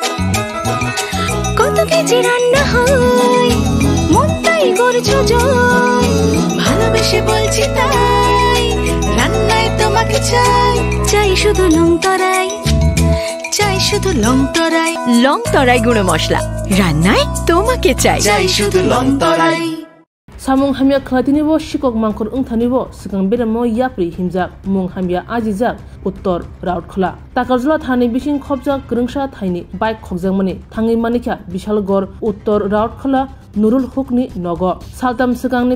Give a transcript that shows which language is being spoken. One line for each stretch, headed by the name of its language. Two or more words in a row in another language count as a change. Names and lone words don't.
Bangla: কত কেজি রান্না হয়, মনটাই করছো জয়। ভালোবেসে বলছি তাই, রান্নায় তোমাকে চাই, চাই শুধু লং তরাই, চাই শুধু লং তরাই। লং তরাই গুঁড়ো মশলা, রান্নায় তোমাকে চাই, চাই শুধু লং তরাই।
Kok Borok: Samung hamya khatini bo shikok mangkor ungthani bo sikang beramo yapri himjak mung hamya ajijak uttor raut khla takarjula thani bising khobjak krungsa thaini bike khogjak mani thangi manikha bishalgor uttor raut khla Nurul Hukni Nogo Saltam Sikangni